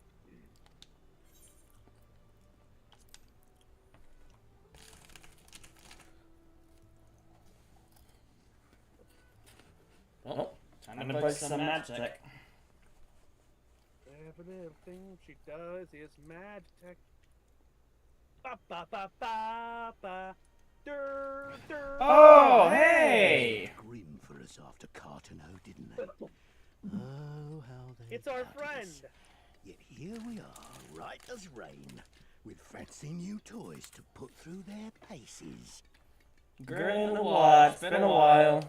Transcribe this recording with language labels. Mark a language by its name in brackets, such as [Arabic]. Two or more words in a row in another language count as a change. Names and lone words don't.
[English] Well, time to break some Magitek. Everything she does is Magitek. Ba ba ba ba ba. Dur, dur. Oh, hey! Grim for us after Cartano, didn't they? Oh, how they It's our doubted friend. us. Yet here we are, right as rain, with fancy new toys to put through their paces. Grin the watch. It's been a while.